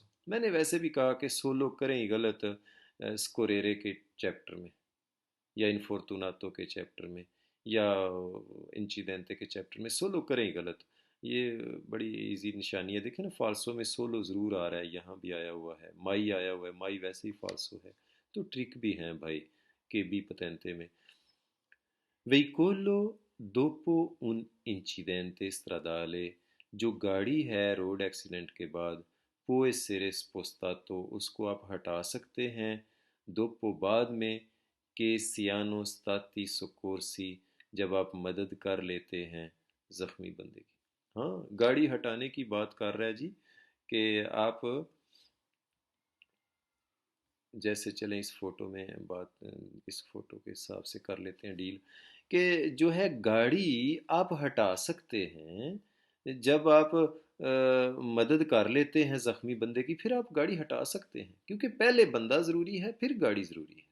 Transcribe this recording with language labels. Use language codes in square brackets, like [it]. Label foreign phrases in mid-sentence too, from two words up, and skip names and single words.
[hi] मैंने वैसे भी कहा कि सोलो करें ही गलत स्कोरेरे के चैप्टर में, या इनफॉर्तुनातो के चैप्टर में, या इंचिडेंटे के चैप्टर में सोलो करें ही गलत। ये बड़ी इजी निशानी है, देखें ना फाल्सो में सोलो ज़रूर आ रहा है, यहाँ भी आया हुआ है, माई आया हुआ है, माई वैसे ही फाल्सो है। तो ट्रिक भी हैं भाई के बी पतेंते में। [it] Veicolò dopo un incidente stradale, [hi] जो गाड़ी है रोड एक्सीडेंट के बाद, [it] può essere spostato, [hi] उसको आप हटा सकते हैं, dopo बाद में, [it] che siano stati soccorsi, [hi] जब आप मदद कर लेते हैं जख्मी बंदे की। हाँ, गाड़ी हटाने की बात कर रहा है जी, कि आप जैसे चलें इस फोटो में बात, इस फोटो के हिसाब से कर लेते हैं डील, कि जो है गाड़ी आप हटा सकते हैं जब आप मदद कर लेते हैं ज़ख्मी बंदे की, फिर आप गाड़ी हटा सकते हैं, क्योंकि पहले बंदा ज़रूरी है फिर गाड़ी ज़रूरी है।